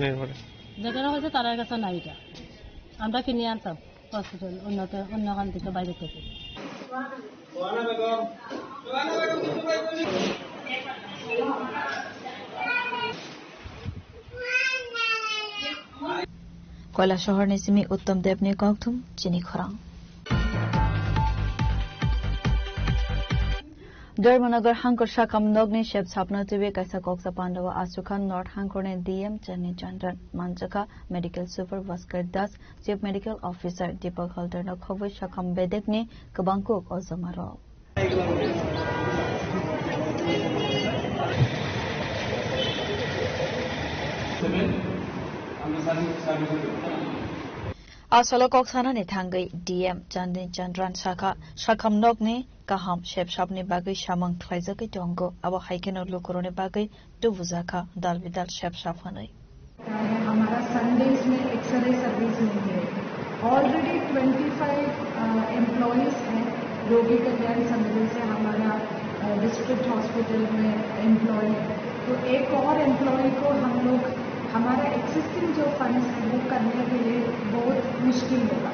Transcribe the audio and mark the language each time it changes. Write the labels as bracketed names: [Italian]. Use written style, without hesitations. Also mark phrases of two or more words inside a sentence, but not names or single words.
[Bangla] হয়েছে তার কাছে নাই, এটা আমরা কিনে আনতাম হসপিটাল অন্যখান থেকে বাইরে থেকে। [Kok Borok] কৈলাসহর নিসিমি উত্তম দেবনী কংথুম চিনি খরাং। Dharmanagar Hankor Shakam Nogni Shep Sapna Tibe Kaisa Koksa Pandava Asukan North Hankorne DM Chani Chandran Manchaka [English] Medical Super [Kok Borok] Vaskar Das [English] Chief Medical Officer [Kok Borok] Deepak Halter Nokhobai Shakam Bedekni Kabangkok Ozamaro. Asolo Koksana ni Thangai DM Chani Chandran Shaka Shakam Nogni Kaham Shep Shapni Bagai Shamang Tlaizaki Tongo Abo Haikeno Lukurone Bagai Tuvuzaka Dal Vidal Shep Shafanai. [Hindi] हमारा संडेज में [English] X-ray service [Hindi] नहीं है। ऑलरेडी 25 एम्प्लॉयज हैं रोगी कल्याण समिति से हमारा [English] district hospital [Hindi] में एम्प्लॉय है, तो एक और एम्प्लॉय को हम लोग हमारा एक्सिस्टिंग जो फंड्स है वो करने के लिए बहुत मुश्किल होगा।